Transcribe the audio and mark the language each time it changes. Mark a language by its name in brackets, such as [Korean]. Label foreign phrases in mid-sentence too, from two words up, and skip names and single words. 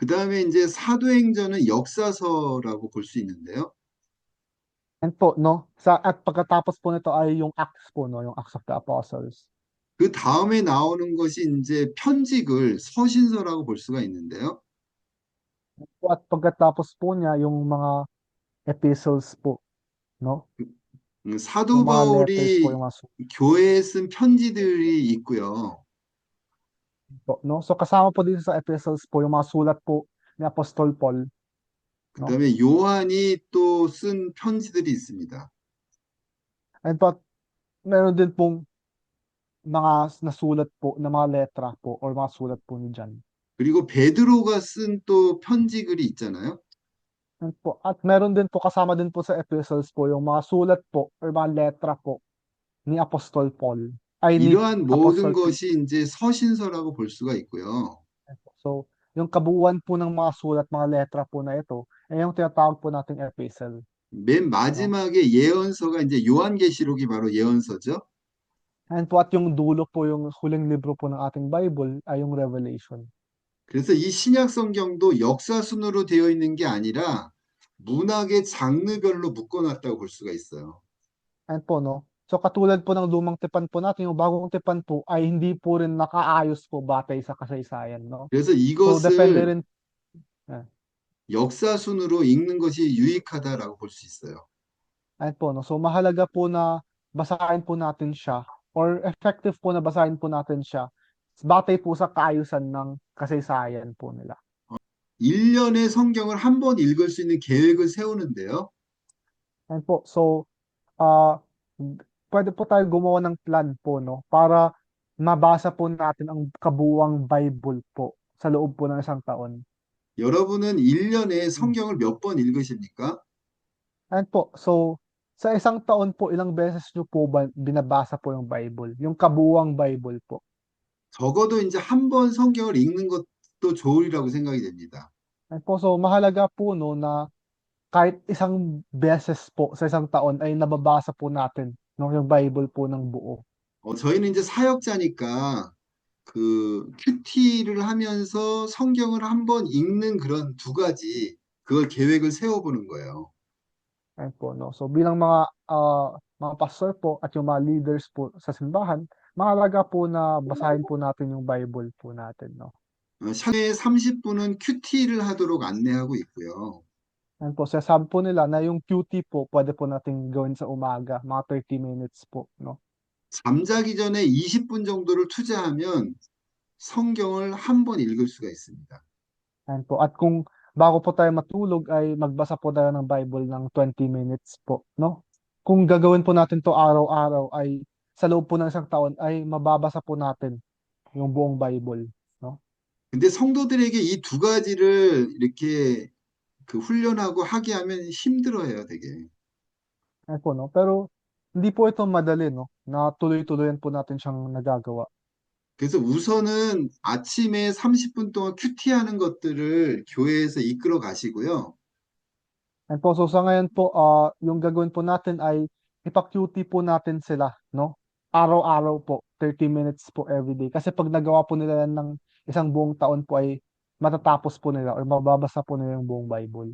[Korean] 그 다음에 이제 사도행전은 역사서라고 볼 수 있는데요. [Filipino] And po, no? At pagkatapos po nito ay yung Acts po, no? Yung Acts of the Apostles. [Korean] 그 다음에 나오는 것이 이제 편직을 서신서라고 볼 수가 있는데요. [Filipino] Po, at pagkatapos po niya yung mga epistles po, no? [Korean] 사도 [Filipino] Yung mga letters po, [Korean] 바울이 [Filipino] yung mga [Korean] 교회에 쓴 편지들이 있고요. [Filipino] po, no? So kasama po dito sa epistles po yung mga sulat po ni Apostol Paul, no? [Korean] 그다음에 요한이 또 쓴 편지들이 있습니다. [Filipino] And po, meron din pong mga nasulat po na mga letra po or mga sulat po ni John. [Korean] 그리고 베드로가 쓴 또 편지글이 있잖아요. [Filipino] And po, at meron din po kasama din po sa epistles po yung mga sulat po or mga letra po ni Apostol Paul ay ni [Korean] 이러한 모든 [Filipino] Apostle Peter. [Korean] 것이 이제 서신서라고 볼 수가 있고요. [Filipino] So, yung kabuuan po ng mga sulat, mga letra po na ito, ay yung tinatawag po nating epistle, [Korean] 맨 [Filipino] no? [Korean] 마지막에 예언서가 이제 요한계시록이 바로 예언서죠. [Filipino] And po at yung dulo po, yung huling libro po ng ating Bible ay yung Revelation. [Korean] 그래서 이 신약 성경도 역사순으로 되어 있는 게 아니라 문학의 장르별로 묶어놨다고 볼 수가 있어요. [Filipino] And po, no? So, katulad po ng lumang tipan po natin, yung bagong tipan po ay hindi po rin nakaayos po batay sa kasaysayan, no? [Korean] 그래서 [Filipino] So, depende [Korean] 이것을 [Filipino] rin, eh, [Korean] 역사순으로 읽는 것이 유익하다라고 볼 수 있어요. [Filipino] and po, no? So, mahalaga po na basahin po natin siya or effective po na basahin po natin siya batay po sa kaayusan ng kasaysayan po nila. [Korean] 1년의 성경을 한 번 읽을 수 있는 계획을 세우는데요. [Filipino] And po, so, ah pwede po tayo gumawa ng plan po, no? Para mabasa po natin ang kabuuang Bible po sa loob po ng isang taon. [Korean] 여러분은 1년에 Hmm. 성경을 몇 번 읽으십니까? [Filipino] And po, so, sa isang taon po, ilang beses nyo po ba binabasa po yung Bible? Yung kabuuang Bible po. [Korean] 적어도 이제 한 번 성경을 읽는 것도 좋으리라고 생각이 됩니다. [Filipino] And po, so, mahalaga po, no, na kahit isang beses po sa isang taon ay nababasa po natin, no, yung Bible po ng buo. [Korean] 저희는 이제 사역자니까 그 큐티를 하면서 성경을 한번 읽는 그런 두 가지, 그걸 계획을 세워보는 거예요. [Filipino] Ayun po, no. So bilang mga pastor po at yung mga leaders po sa simbahan, mahalaga po na basahin po natin yung Bible po natin, no. [Korean] 샤에 30분은 큐티를 하도록 안내하고 있고요. [Filipino] Ayun po, sinasabi po nila na yung QT po pwede po nating gawin sa umaga, mga 30 minutes po, no. [Korean] 잠자기 전에 20분 정도를 투자하면 성경을 한 번 읽을 수가 있습니다. [Filipino] Ayun po, at kung bago po tayo matulog ay magbasa po tayo ng Bible ng 20 minutes po, no. Kung gagawin po natin 'to araw-araw ay sa loob po ng isang taon ay mababasa po natin yung buong Bible, no. [Korean] 근데 성도들에게 이 두 가지를 이렇게 그 훈련하고 하게 하면 힘들어해요, 되게. [Filipino] Ayun po 'no, pero hindi po ito madali 'no, na tuloy-tuloyan po natin siyang nagagawa. [Korean] 그래서 우선은 아침에 30분 동안 큐티하는 것들을 교회에서 이끌어 가시고요. [Filipino] Ayun po, so sa ngayon po, yung gagawin po natin ay ipa-QT po natin sila 'no, araw-araw po, 30 minutes po everyday. Kasi 'pag nagawa po nila yan ng isang buong taon po ay matatapos po nila or mababasa po nila yung buong Bible.